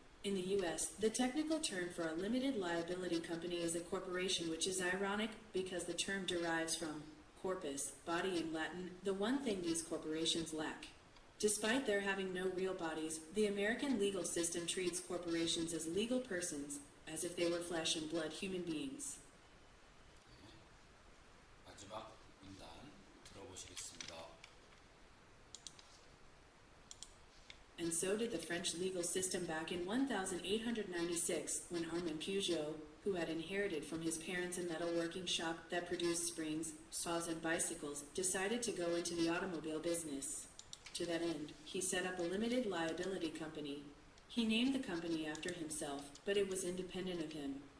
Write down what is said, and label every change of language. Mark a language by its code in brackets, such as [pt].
[en] In the US, the technical term for a limited liability company is a corporation, which is ironic because the term derives from corpus, body in Latin, the one thing these corporations lack. Despite their having no real bodies, the American legal system treats corporations as legal persons, as if they were flesh and blood human beings. [ko] 마지막 문단 들어보시겠습니다. [en] And so did the French legal system back in 1896, when Armand Peugeot, who had inherited from his parents a metalworking shop that produced springs, saws, and bicycles, decided to go into the automobile business. To that end, he set up a limited liability company. He named the company after himself, but it was independent of him.